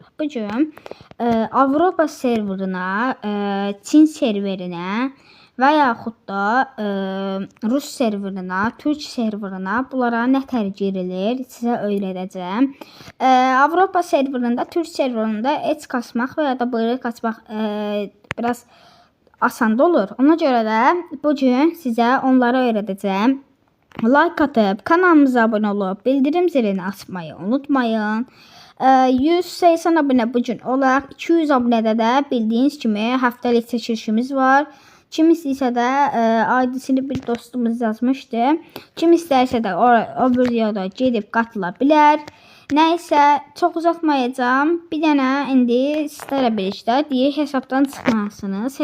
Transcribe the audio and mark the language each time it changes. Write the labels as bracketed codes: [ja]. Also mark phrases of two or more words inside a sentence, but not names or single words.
[az] Bugün Avropa serverına, Çin serverinə və yaxud da Rus serverına, Türk serverına bunlara nə girilir sizə öyrədəcəm. Avropa serverında, Türk serverında et kasmaq və ya da börek açmaq biraz asan olur. Ona görə də bugün sizə onları öyrədəcəm. [tr] Like atıp kanalımıza abone olup bildirim zilini açmayı unutmayın. [az] 180 abone bugün olaq. 200 abonede de bildiğiniz kimi həftəlik çəkilişimiz var. Kim istəyirsə də aidisini bir dostumuz yazmışdı. Kim istəyirsə də o videoda gedib qatıla bilər. Nəysə, çox uzatmayacağım. Bir dənə indi sizlərlə birlikdə deyək hesabdan çıxmalısınız.